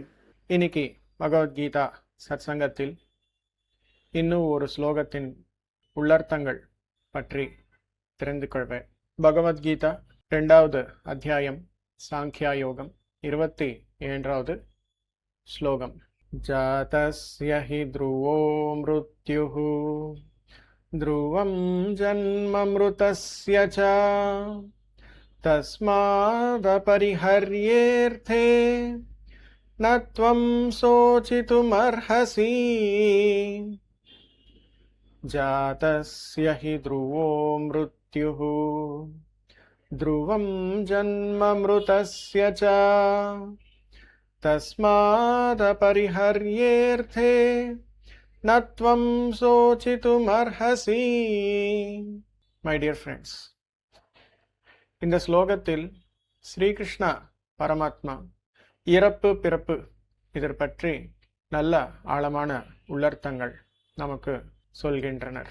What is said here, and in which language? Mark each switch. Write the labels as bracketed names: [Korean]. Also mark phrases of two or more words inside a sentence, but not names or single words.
[Tamil] இன்னைக்கு பகவத்கீதா சத்சங்கத்தில் இன்னும் ஒரு ஸ்லோகத்தின் உள்ளர்த்தங்கள் பற்றி தெரிந்து கொள்வேன். பகவத்கீதா 2வது அத்தியாயம் சாங்கியா யோகம் 27வது ஸ்லோகம். [Sanskrit] जातस्य हि ध्रुवो मृत्युः ध्रुवं जन्ममृतस्य च तस्मादपरिहर्येऽर्थे न त्वं शोचितुमर्हसि. जातस्य हि ध्रुवो मृत्युः ध्रुवं जन्ममृतस्य च तस्मादपरिहर्येऽर्थे न त्वं शोचितुमर्हसि. [English] My dear friends, [Tamil] இந்த ஸ்லோகத்தில் ஸ்ரீகிருஷ்ண பரமாத்மா இறப்பு பிறப்பு இதை பற்றி நல்ல ஆழமான உள்ளர்த்தங்கள் நமக்கு சொல்கின்றனர்.